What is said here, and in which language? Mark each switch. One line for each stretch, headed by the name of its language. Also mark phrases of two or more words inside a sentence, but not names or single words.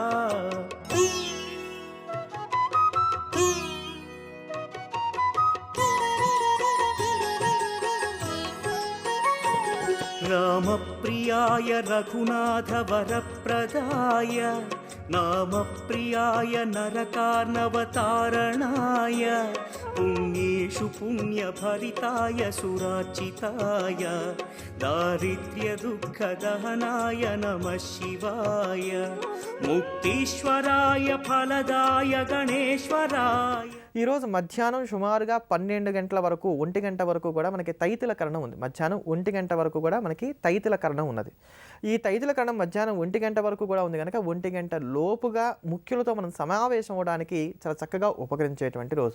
Sanskrit: रामप्रियाय रघुनाथवरप्रदाय नामप्रियाय नरकार्णवतारणाय पुण्येषु पुण्यभरिताय सुरार्चिताय दारिद्र्यदुःखदहनाय नमः शिवाय मुक्तीश्वराय फलदाय गणेश्वराय।
Telugu: ఈరోజు మధ్యాహ్నం సుమారుగా 12 గంటల వరకు 1 గంట వరకు కూడా మనకి తైతిల కరణం ఉంది. మధ్యాహ్నం 1 గంట వరకు కూడా మనకి తైతిల కరణం ఉన్నది. ఈ తైతిల కరణం మధ్యాహ్నం 1 గంట వరకు కూడా ఉంది కనుక 1 గంట లోపుగా ముఖ్యులతో మనం సమావేశం అవడానికి చాలా చక్కగా ఉపకరించేటువంటి రోజు.